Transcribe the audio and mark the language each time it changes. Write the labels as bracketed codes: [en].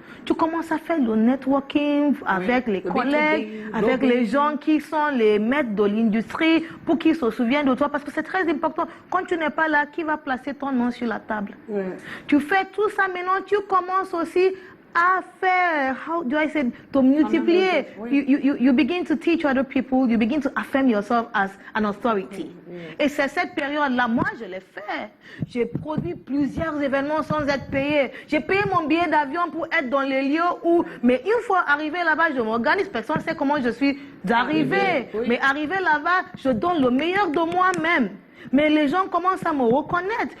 [fr] Tu commences à faire le networking avec les collègues, avec les gens qui sont les maîtres de l'industrie pour qu'ils se souviennent de toi. Parce que c'est très important. Quand tu n'es pas là, qui va placer ton nom sur la table? Tu fais tout ça maintenant, tu commences aussi à faire, [en] how do I say, to [fr] multiplier. [en] You begin to teach other people, you begin to affirm yourself as an authority. [fr] Et c'est cette période-là, moi je l'ai fait. J'ai produit plusieurs événements sans être payé. J'ai payé mon billet d'avion pour être dans les lieux où, mais une fois arrivé là-bas, je m'organise, personne ne sait comment je suis d'arriver. Mais arrivé là-bas, je donne le meilleur de moi-même. Mais les gens commencent à me reconnaître.